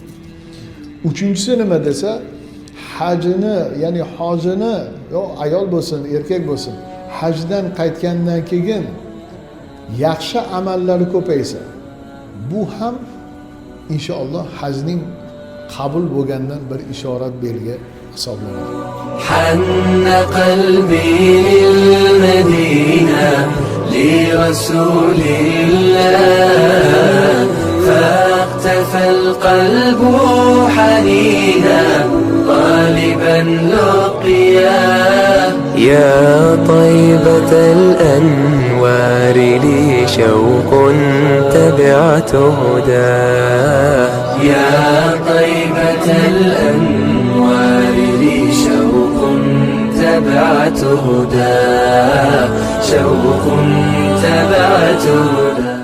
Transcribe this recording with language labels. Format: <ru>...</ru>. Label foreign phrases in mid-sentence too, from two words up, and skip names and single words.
<uz>Uchinchisi nima desa, hajni, ya'ni hojini, yo ayol bo'lsin, erkak bo'lsin, hajdan qaytgandan keyin yaxshi amallari ko'paysa, bu ham inshaalloh hajning qabul bo'lgandan bir ishorat, belgi hisoblanadi.</uz> <ar>حن قلبي للمدينة لرسول الله فاقتفى القلب حنينا طالبا لقيا يا طيبة الأنوار لي شوق تبعت هداه يا طيبة الأنوار لي شوق تبعت هداه شوق تبعت هداه</ar>